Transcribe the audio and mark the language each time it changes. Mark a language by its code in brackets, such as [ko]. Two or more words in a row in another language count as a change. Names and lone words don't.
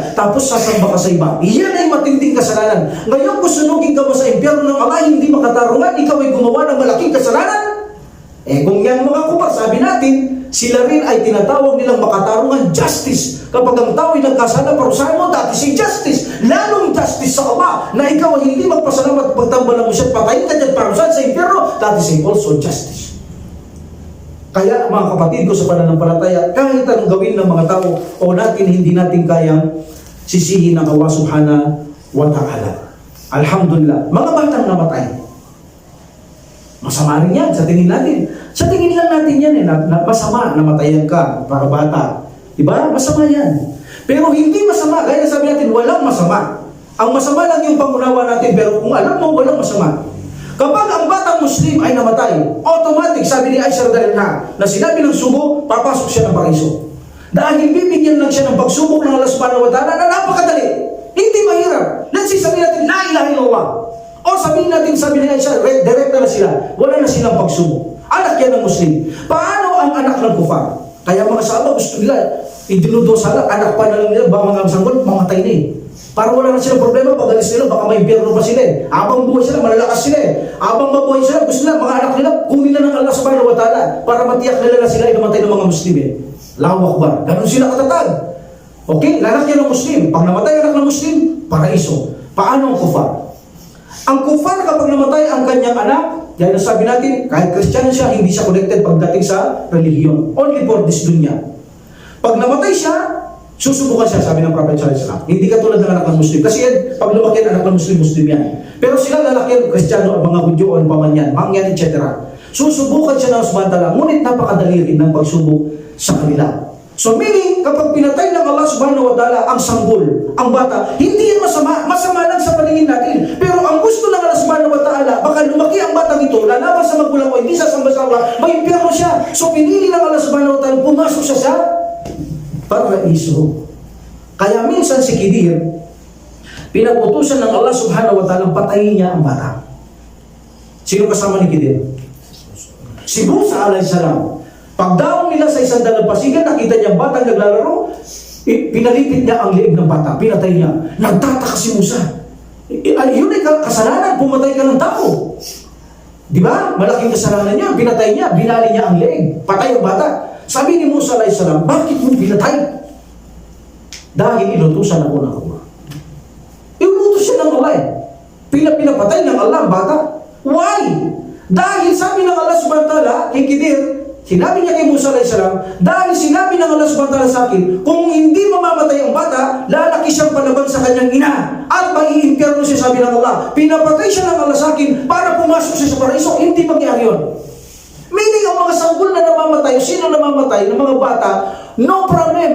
[tl] Tapos, sasamba ka sa iba. Iyan ay matinding kasalanan. Ngayon, kung sunugin ka ba sa impyerno ng Allah, hindi makatarungan, ikaw ay gumawa ng malaking kasalanan? Kung yan mga kupar, sabi natin, sila rin ay tinatawag nilang makatarungan justice. Kapag ang tao ay nagkasala, parusahan mo, [en] that is a justice. [tl] Lalong justice sa Allah, na ikaw ay hindi magpasalamat, pagtambalan mo siya, patayin ka dyan, parusahan sa impyerno, [en] that is also justice. [tl] Kaya mga kapatid ko sa pananampalataya, kahit anong gawin ng mga tao o natin, hindi natin kayang sisihin ng [ar] الله سبحانه وتعالى. [tl] Alhamdulillah, mga batang namatay. Masama rin yan sa tingin natin. Sa tingin lang natin yan na masama, namatayan ka para bata. Diba? Masama yan. Pero hindi masama. Kaya sabi natin, walang masama. Ang masama lang yung pangunawa natin, pero kung alam mo, walang masama. Kapag ang batang Muslim ay namatay, automatic, sabi ni Aisha radhiyallahu na sinabi ng sugo, papasok siya ng paraiso. Dahil bibigyan lang siya ng pagsubok ng [ar] الله سبحانه وتعالى [tl] na napakadali. Hindi mahirap. [en] Let's say, [tl] sabi natin, [ar] لا إله إلا الله. [tl] O sabihin natin, sabi ni Aisha, direct na sila. Wala na silang pagsubok. Anak yan ng Muslim. Paano ang anak ng kufar? Kaya mga sahaba gusto nila, idinudosala, anak pa na lang nila, baka mga sanggol, mamatay na Para wala na silang problema, pag alis nila, baka may impyerno pa sila Abang buhay sila, malalakas sila Abang mabuhay sila, gusto nila, mga anak nila, kunin na ng [ar] الله سبحانه وتعالى [tl] para matiyak nila na sila ay namatay ng mga Muslim [ar] الله أكبر. [tl] Ganun sila katatag. Okay? Anak yan ng Muslim. Pag namatay anak ng Muslim, paraiso. Paano ang kufar? Ang kufar kapag namatay ang kanyang anak, dahil nasabi natin, kahit Kristiyano siya, hindi siya connected pagdating sa relihiyon. [en] Only for this dunya. [tl] Pag namatay siya, susubukan siya, sabi ng Prophet [ar] صلى الله عليه وسلم. [tl] Hindi katulad ng anak ng Muslim. Kasi yan, pag lumaki ang anak ng Muslim, Muslim yan. Pero sila lalaki ang Kristiyano, ang mga Hudyo, ang pamanyan, mangyan, etc. Susubukan siya ng subhanahu, ngunit napakadali rin ng pagsubok sa kanila. So meaning, kapag pinatay ng [ar] الله سبحانه وتعالى [tl] ang sanggol, ang bata, hindi yan masama. Masama lang sa paningin natin. Pero ang gusto ng [ar] الله سبحانه وتعالى, [tl] baka lumaki ang batang ito, lalaban sa magulang ko, hindi sasamba sa Allah, may impyerno siya. So pinili ng [ar] الله سبحانه وتعالى, [tl] pumasok siya sa paraiso. Kaya minsan si Khidir, pinaputusan ng [ar] الله سبحانه وتعالى, [tl] patayin niya ang bata. Sino kasama ni Khidir? Si Musa [ar] عليه السلام. [tl] Pagdaong nila sa isang dalampasigan, nakita niya ang batang naglalaro, pinalipit niya ang liig ng bata, pinatay niya. Nagtataka si Musa. Yun ay kasalanan, pumatay ka ng tao. Di ba? Malaking kasalanan niya, pinatay niya, binali niya ang leeg, patay ang bata. Sabi ni Musa [ar] عليه السلام, [tl] bakit mo pinatay? Dahil inutusan ako ng Allah. Inutos siya ng Allah eh. Pinapatay ng Allah ang bata. Why? Dahil sabi ng [ar] الله سبحانه وتعالى, [tl] kay Khidir, sinabi niya kay Musa [ar] عليه السلام, [tl] dahil sinabi ng [ar] الله سبحانه وتعالى [tl] sa akin, kung hindi mamamatay ang bata, lalaki siyang palaban sa kanyang ina. At maiimpyerno siya, sabi ng Allah. Pinapatay siya ng Allah sa akin para pumasok siya sa paraiso. Hindi mangyari yun. Meaning, ang mga sanggol na namamatay, o sino namamatay ng mga bata, [en] no problem.